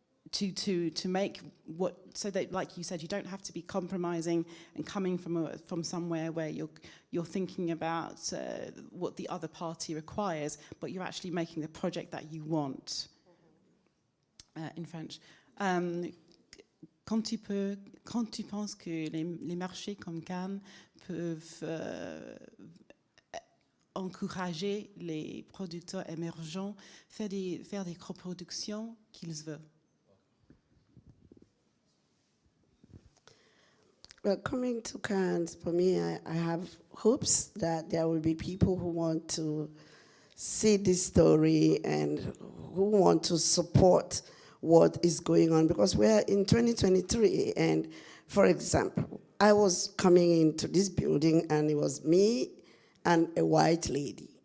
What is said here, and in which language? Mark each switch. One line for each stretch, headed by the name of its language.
English: To make what, so that, like you said, you don't have to be compromising and coming from somewhere where you're thinking about what the other party requires, but you're actually making the project that you want. In French.
French: Quand tu penses que les marchés comme Cannes peuvent encourager les producteurs émergents faire des coproductions qu'ils veulent?
English: Well, coming to Cannes, for me, I have hopes that there will be people who want to see this story and who want to support what is going on, because we're in 2023, and for example, I was coming into this building and it was me and a white lady.